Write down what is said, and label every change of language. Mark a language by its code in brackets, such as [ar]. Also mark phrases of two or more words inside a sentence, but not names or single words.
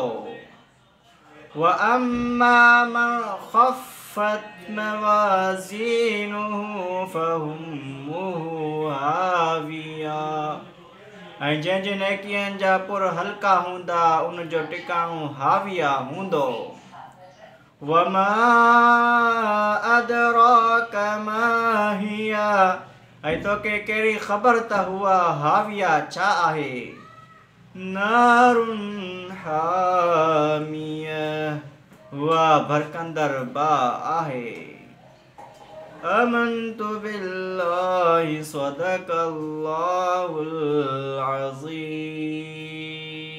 [ar] وأما من خفت موازينه فأمه هاوية. [sd] ऐं जंहिंजे नेकियुनि जा पुर हल्का हूंदा उन जो टिकाणो हाविया हूंदो। [ar] وما أدراك ما هيه. [sd] ऐं तोखे कहिड़ी ख़बर त हुआ हाविया छा आहे। [ar] نار حامية. [sd] हुआ भड़कंदड़ बाहि आहे। [ar] آمنت بالله صدق الله العظيم.